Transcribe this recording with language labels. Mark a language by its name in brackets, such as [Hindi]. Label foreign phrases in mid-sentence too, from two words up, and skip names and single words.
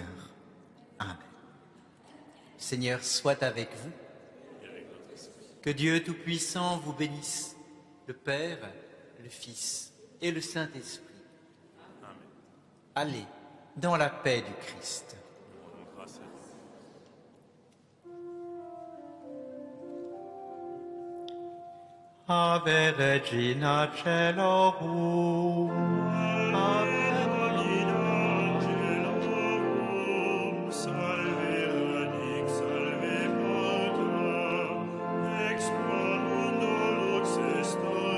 [French] Amen. Le Seigneur soit avec vous. Que Dieu Tout-Puissant vous bénisse, le Père, le Fils et le Saint-Esprit. Allez dans la paix du Christ. [Latin] Ave Regina Caelorum, Ave Salve radix, salve pater, ex qua mundo lux est